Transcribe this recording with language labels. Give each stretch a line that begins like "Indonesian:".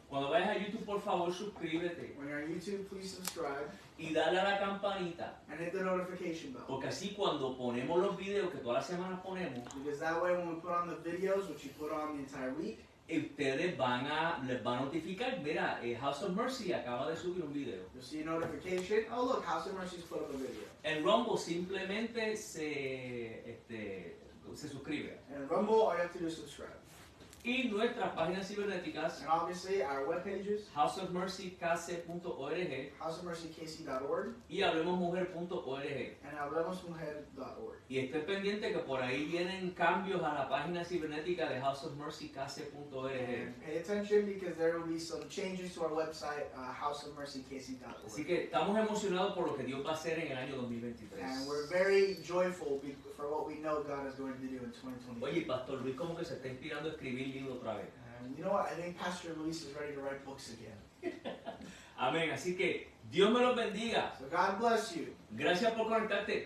Spanish: Cuando vayas a YouTube, por favor, suscríbete
English: When you're on YouTube, please subscribe
Spanish: y dale a la campanita.
English: and hit the notification bell.
Spanish: Porque así cuando ponemos los videos que todas las semanas ponemos,
English: Because that way when we put on the videos, which you put on the entire week,
Spanish: ustedes les va a notificar, mira, House of Mercy acaba de subir un video.
English: you'll see a notification. Oh look, House of Mercy's put up a video.
Spanish: En Rumble simplemente se suscribe.
English: And in Rumble, all you have to do is subscribe.
Spanish: Y nuestras páginas cibernéticas,
English: And obviously our web pages, houseofmercykc.org houseofmercykc.org
Spanish: y hablemosmujer.org.
English: and hablemosmujer.org.
Spanish: Y esté pendiente que por ahí vienen cambios a la página cibernética de houseofmercykc.org.
English: And pay attention because there will be some changes to our website, houseofmercykc.org.
Spanish: Así que estamos emocionados por lo que Dios va a hacer en el año 2023.
English: And we're very joyful for what we know God is going to do in 2020.
Spanish: Oye, Pastor Luis como que se está inspirando a escribir libros otra vez.
English: And you know what? I think Pastor Luis is ready to write books again.
Spanish: Amén. Así que Dios me los bendiga.
English: So God bless you.
Spanish: Gracias por conectarte.